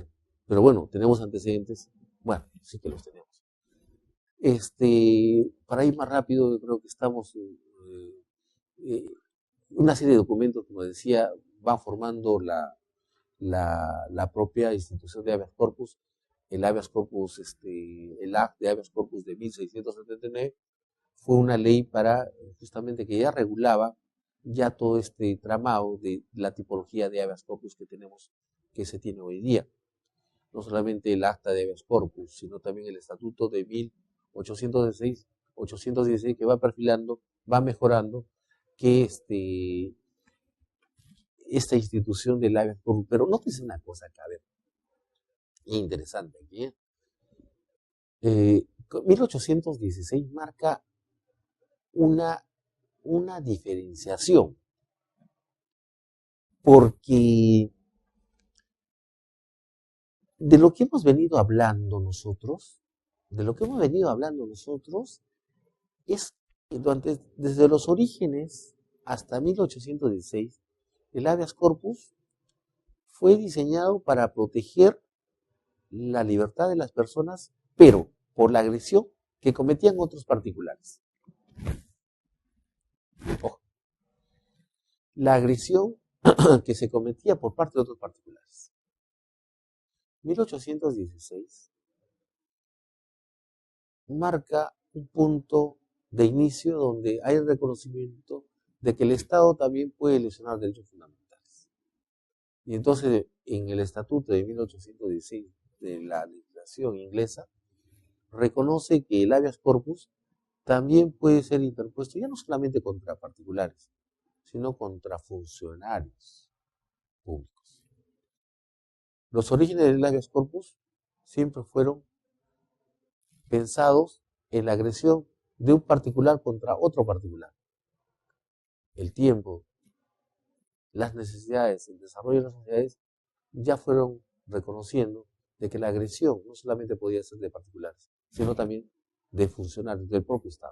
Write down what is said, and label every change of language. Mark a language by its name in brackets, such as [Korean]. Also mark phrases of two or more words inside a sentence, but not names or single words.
[Spanish] Pero bueno, tenemos antecedentes. Bueno, sí que los tenemos. Para ir más rápido, yo creo que estamos una serie de documentos, como decía, van formando la propia institución de habeas corpus. El habeas corpus, el Act de habeas corpus de 1679 fue una ley para justamente que ya regulaba ya todo este tramado de la tipología de habeas corpus que se tiene hoy día. No solamente el acta de habeas corpus, sino también el estatuto de 1816 que va perfilando, va mejorando que esta institución del habeas corpus. Pero no nótese una cosa acá, a ver, interesante aquí. 1816 marca una diferenciación, porque de lo que hemos venido hablando nosotros, es que desde los orígenes hasta 1816, el habeas corpus fue diseñado para proteger la libertad de las personas, pero por la agresión que cometían otros particulares. Ojo, la agresión que se cometía por parte de otros particulares. 1816 marca un punto de inicio donde hay el reconocimiento de que el Estado también puede lesionar derechos fundamentales. Y entonces, en el Estatuto de 1816 de la legislación inglesa, reconoce que el habeas corpus también puede ser interpuesto ya no solamente contra particulares, sino contra funcionarios públicos. Los orígenes del habeas corpus siempre fueron pensados en la agresión de un particular contra otro particular. El tiempo, las necesidades, el desarrollo de las sociedades ya fueron reconociendo de que la agresión no solamente podía ser de particulares, sino también de funcionarios del propio Estado.